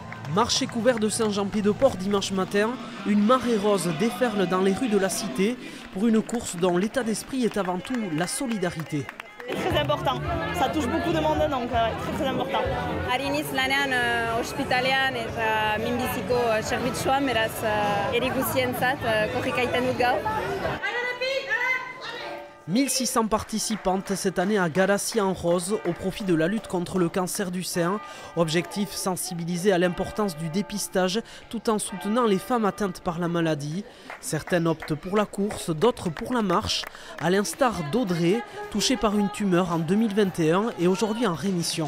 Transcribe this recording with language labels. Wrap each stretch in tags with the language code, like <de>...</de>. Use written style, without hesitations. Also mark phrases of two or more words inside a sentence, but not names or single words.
<fr>Marché couvert de Saint-Jean-Pied-de-Port dimanche matin, une marée rose déferle dans les rues de la cité pour une course dont l'état d'esprit est avant tout la solidarité. C'est très important, ça touche beaucoup de monde donc très important.</fr> <eu>Hari lanean ospitalean eta minbiziko zerbitzua beraz erigusientzat korrika egiten dut gaur.</eu> <fr>1600 participantes cette année à Garassia en rose au profit de la lutte contre le cancer du sein. Objectif, sensibiliser à l'importance du dépistage tout en soutenant les femmes atteintes par la maladie. Certaines optent pour la course, d'autres pour la marche, à l'instar d'Audrey, touchée par une tumeur en 2021 et aujourd'hui en rémission.</fr>